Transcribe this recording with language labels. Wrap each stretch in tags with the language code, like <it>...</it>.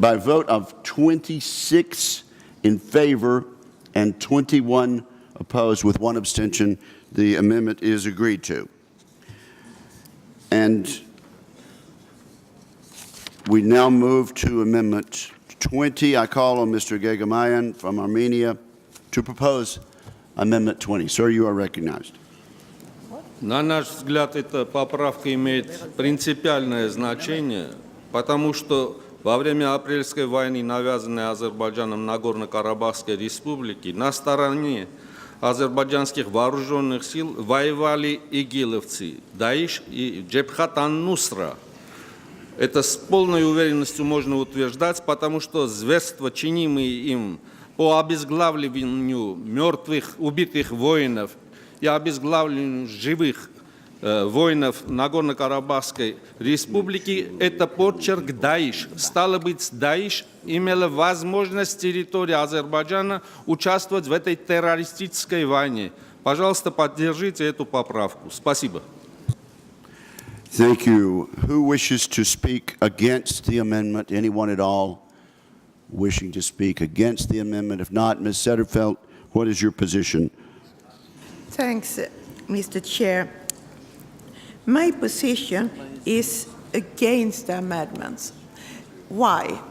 <en>By a vote of 26 in favor and 21 opposed with 1 abstention, the amendment is agreed to. And we now move to Amendment 20. I call on Mr. Gagamayan from Armenia to propose Amendment 20. Sir, you are recognized.</en> <ru>На наш взгляд, эта поправка имеет принципиальное значение, потому что во время апрельской войны, навязанной Азербайджаном Нагорно-Карабахской республики, на стороне азербайджанских вооруженных сил воевали игиловцы, Даиш и Джебхат ан-Нусра. Это с полной уверенностью можно утверждать, потому что зверства, чинимые им по обезглавливанию мертвых, убитых воинов и обезглавлению живых воинов Нагорно-Карабахской республики, это почерк Даиш. Стало быть, Даиш имела возможность с территории Азербайджана участвовать в этой террористической войне. Пожалуйста, поддержите эту поправку. Спасибо.</ru> <en>Thank you. Who wishes to speak against the amendment? Anyone at all wishing to speak against the amendment? If not, Ms. Sederfeld, what is your position? Thanks, Mr. Chair. My position is against the amendments. Why?</en>